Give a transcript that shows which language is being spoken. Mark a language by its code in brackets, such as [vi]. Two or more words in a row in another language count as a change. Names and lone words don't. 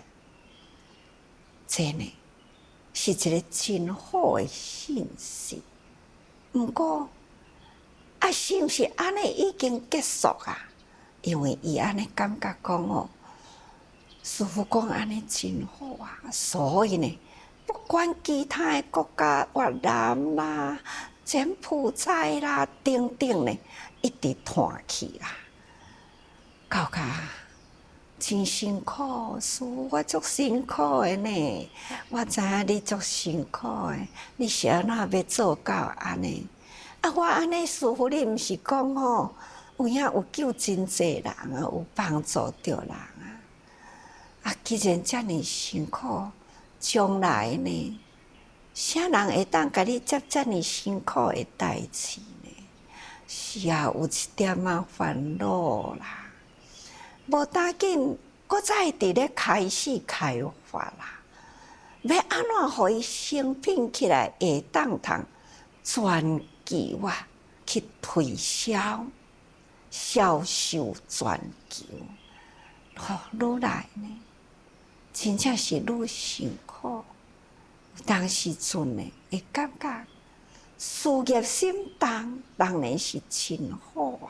[nan] 这呢是一个真好的信息，毋过啊，是毋是安尼已经结束啊？因为伊安尼感觉讲哦，师傅讲安尼真好啊，所以呢，不管其他的国家，越南啦、柬埔寨啦等等呢，一直传去啦，到甲。真辛苦，师父，我足辛苦的呢。我知影你足辛苦的，你是安怎要做到安尼？啊，我安尼师父，你毋是讲吼，有影有救真济人啊，有帮助着人啊。啊，既然遮尔辛苦，将来呢，啥人会当甲你接遮尔辛苦的代志呢？是啊，有一点仔烦恼啦。无要紧，搁再伫咧开始开发啦。要安怎互伊成品起来，会当通全球啊去推销、销售全球。愈来呢，真正是愈辛苦。有当时阵呢，会感觉事业心重，当然是真好啊。